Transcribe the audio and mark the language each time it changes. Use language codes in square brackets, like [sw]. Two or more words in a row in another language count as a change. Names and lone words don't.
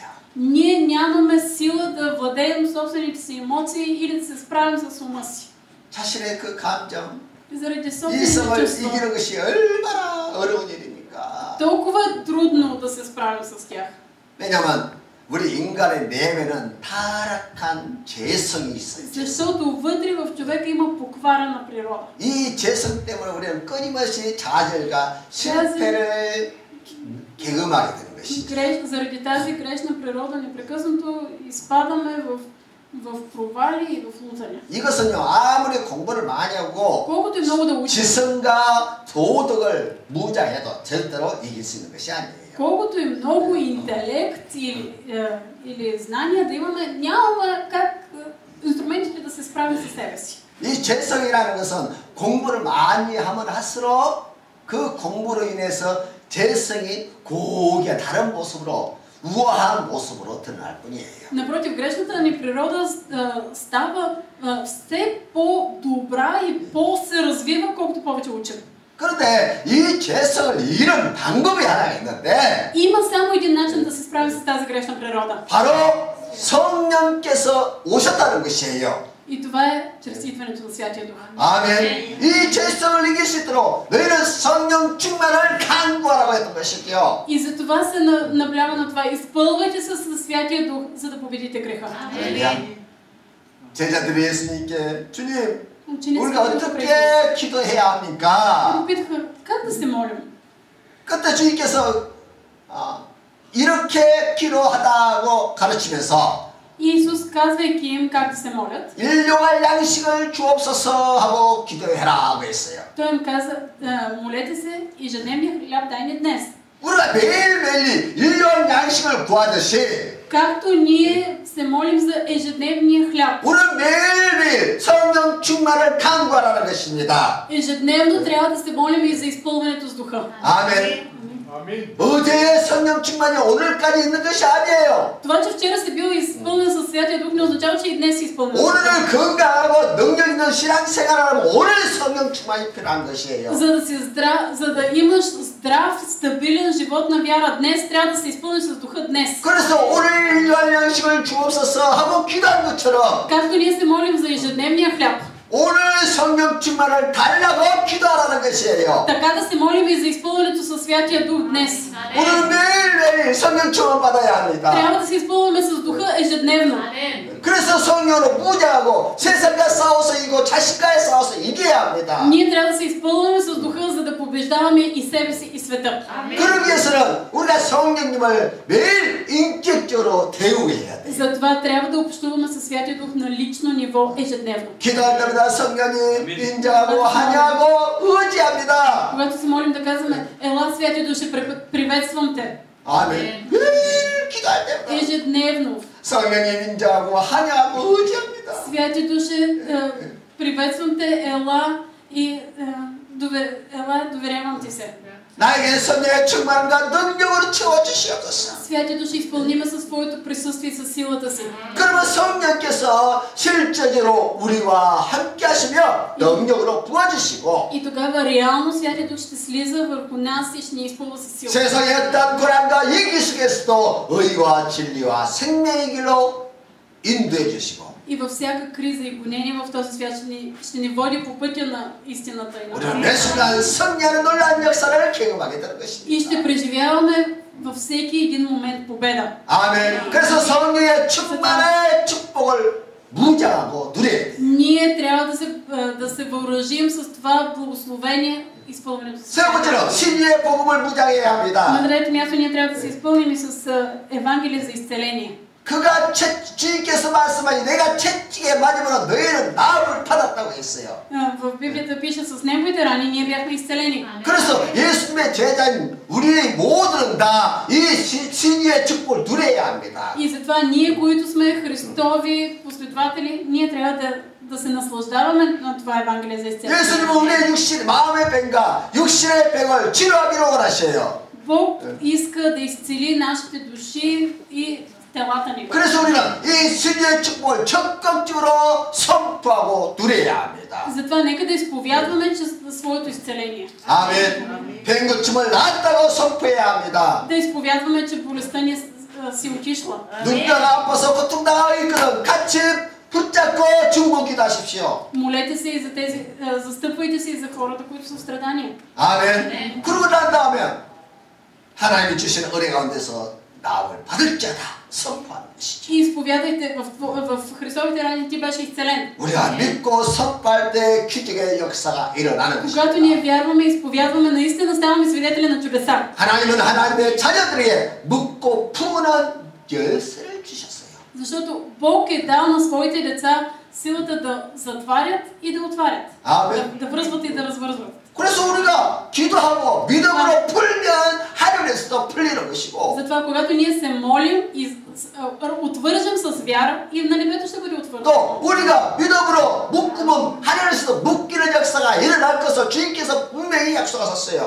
[bg] Ние нямаме сила да владеем собствените си емоции или да се справим с ума си. [ko] 자신의 그 감정, [bg] Заради собствените [ko] 이성을 [bg] чувства. [ko] 이기는 것이 얼마나 어려운 일입니까? [bg] Толкова е трудно да се справим с тях. [ko] 왜냐하면 우리 인간의 내면은 타락한 죄성이 있어요. [bg] Защото вътре в човека има покварена природа. [ko] 이 죄성 때문에 우리는 끊임없이 좌절과 실패를 경험하게 되는 것이죠. [bg] Заради тази грешна природа непрекъснато изпадаме в провали и в лутания. [ko] 이것은요, 아무리 공부를 많이 하고 [bg] Колкото и много да учим, [ko] 지성과 도덕을 무장해도 절대로 이길 수 있는 것이 아니에요. [bg] колкото и много интелект или знания да имаме, нямаме как инструментите да се справим със себе си. [ko] 이 죄성이라는 것은 공부를 많이 하면 할수록 그 공부로 인해서 죄성이 고기와 다른 모습으로 우아한 모습으로 드러날 뿐이에요. [bg] Напротив, грешната ни природа става все по-добра и по-се развива, колкото повече учим. [ko] 그런데 이 죄성을 이기는 방법이 하나 있는데 [bg] Има само един начин да се справим с тази грешна природа. [ko] 바로 성령께서 오셨다는 것이에요. [bg] И това е чрез идването на Святия Дух. [ko] 아멘. 이 죄성을 이길 수 있도록 너희는 성령 충만을 간구하라고 했던 것이죠. [bg] И за това се наблява на това. Изпълвайте се със Святия Дух, за да победите греха. [ko] 제자들이 예수님께 주님 [bg] Учениците [ko] 우리가 어떻게 기도해야 합니까? [bg] попитаха, как да се молим? [ko] 그때 주님께서 이렇게 기도하다고 가르치면서 [bg] Иисус, казвайки им как да се молят, [ko] 일용할 양식을 주옵소서 하고 기도해라고 했어요. [bg] Той им каза, молете се, ежедневния хляб дай ни днес. [ko] 우리가 매일매일 일용할 양식을 구하듯이 [bg] Както ние се молим за ежедневния хляб. [ko] 우리는 매일매일 성령 충만을 간구하라는 것입니다. [bg] Ежедневно трябва да се молим и за изпълването с Духа. [ko] 아멘. 어제의 성령 충만이 오늘까지 있는 것이 아니에요. [bg] Това, че вчера си бил изпълнен със Святия Дух, не означава, че и днес си изпълнен. [ko] 오늘을 건강하고 능력 있는 신앙생활을 하면 오늘 성령 충만이 필요한 것이에요. [bg] За да имаш здрав, стабилен живот на вяра днес, трябва да се изпълниш с Духа днес. [ko] 그래서 오늘 일용할 양식을 주옵소서 하고 기도한 것처럼 [bg] Както ние се молим за ежедневния хляб, [ko] 오늘 성령 충만을 달라고 기도하라는 것이에요. [bg] така да се молим и за изпълнението със Святия Дух днес. [ko] 오늘 매일매일 성령 충만 받아야 합니다. [bg] Трябва да се изпълваме с Духа ежедневно. [ko] 그래서 성령으로 무장하고 세상과 싸워서 이기고 자신과의 싸워서 이겨야 합니다. [bg] Ние трябва да се изпълваме с Духа, за да побеждаваме и себе си, и света. [ko] 그러기 위해서는 우리가 성령님을 매일 인격적으로 대우해야 돼요. [bg] Затова трябва да общуваме със Святия Дух на лично ниво ежедневно. [ko] 기도할 때마다 성령님 인정하고 환영하고 의지합니다. [bg] Когато се молим да казваме, ела Святия Дух, ще приветствам те. [ko] 아멘. 매일 기도할 때마다 [bg] Ежедневно. [ko] 성령님 인정하고 환영하고 의지합니다. [bg] Святия Дух, приветствам те, ела и доверявам ти се. [ko] 나에게 성령의 충만과 능력으로 채워주시옵소서. [bg] Святия Дух, ще изпълниме със своето присъствие и със силата си. [ko] 그러면 성령께서 실제적으로 우리와 함께 하시며 능력으로 부어주시고 [bg] И тогава реално Святия Дух ще слиза върху нас и ще ни изпълва със сила. [ko] 세상의 어떤 고난과 위기 속에서도 의와 진리와 생명의 길로 인도해 주시고 [bg] И във всяка криза и гонение в този свят ще ни води по пътя на истината и на [ko] 우리는 매 순간 승리하는 놀라운 역사를 경험하게 되는 것입니다. [bg] И ще преживяваме във всеки един момент победа. [ko] 아멘. 그래서 성령의 충만의 축복을 무장하고 누려야 돼요. [bg] Ние трябва да се въоръжим с това благословение, изпълнението. [ko] 세 번째로 진리의 복음을 무장해야 [bg] На [ko] 합니다. [bg] трето място ние трябва да се изпълним и с Евангелие за изцеление. [ko] 그가 주님께서 말씀하니 내가 채찍에 맞으면 너희는 나음을 받았다고 했어요. [bg] В Библията пише, с неговите рани ние бяхме изцелени. [ko] 그래서 예수님의 제자인 우리 모두는 다 이 진리의 축복을 누려야 합니다. [bg] И затова ние, които сме Христови последователи, ние трябва да се наслаждаваме на това Евангелие за изцеление. [ko] 예수님은 우리의 육신, 마음의 병과 육신의 병을 치료하기로 원하셔요. [bg] Бог иска да изцели нашите души и телата ни. [ko] 그래서 우리는 이 승리의 축복을 적극적으로 선포하고 누려야 합니다. [bg] Затова нека да изповядваме своето изцеление. [ko] 아멘. 뱅고침을 낫다고 선포해야 합니다. [bg] Да изповядваме, че болестта ни си отишла. [ko] 눈뼈가 아파서 고통당하고 있거든. 같이 붙잡고 중보기도 하십시오. [bg] Молете се и за тези, застъпвайте се и за хората, които са в страдания. [ko] 아멘. 그러고 난 다음에 하나님이 주신 은혜 가운데서 나음을 받을 자다 선포하는 것이죠. [bg] И изповядайте в Христовите рани, ти беше изцелен. [ko] 우리가 믿고 선포할 때 기적의 역사가 일어나는 것입니다. [bg] Когато ние вярваме и изповядваме, наистина ставаме свидетели на чудеса. [ko] 하나님은 하나님의 자녀들에게 묻고 푸는 열쇠를 주셨어요. [bg] Защото Бог е дал на своите деца силата да затварят и да отварят. [ko] 아멘. [bg] Да връзват и да развързват. [ko] 그래서 우리가 기도하고 믿음으로 풀면 하늘에서도 풀리는 것이고 [bg] Затова, когато ние се молим и отвържем с вяра, и на небето ще бъде отвързано. [ko] 또 우리가 믿음으로 묶으면 하늘에서도 묶이는 역사가 일어날 것을 주님께서 분명히 약속하셨어요.